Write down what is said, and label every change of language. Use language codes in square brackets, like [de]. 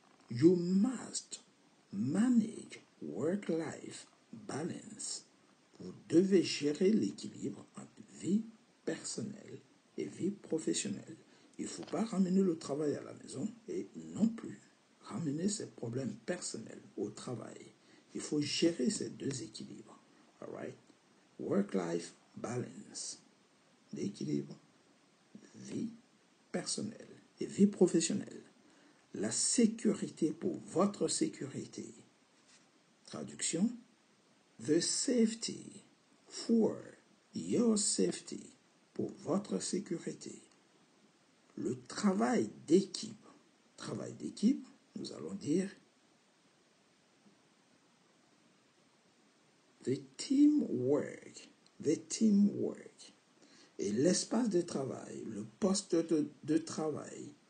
[en] You must manage work-life balance. [fr] Vous devez gérer l'équilibre entre vie personnelle et vie professionnelle. Il ne faut pas ramener le travail à la maison et non plus ramener ses problèmes personnels au travail. Il faut gérer ces deux équilibres. [en] All right? Work-life balance. [fr] L'équilibre, vie personnelle et vie professionnelle. La sécurité pour votre sécurité. Traduction. [en] The safety for your safety. [fr] Pour votre sécurité. Le travail d'équipe. Travail d'équipe, nous allons dire [en] the teamwork. The teamwork. [fr] Et l'espace de travail, le poste de travail.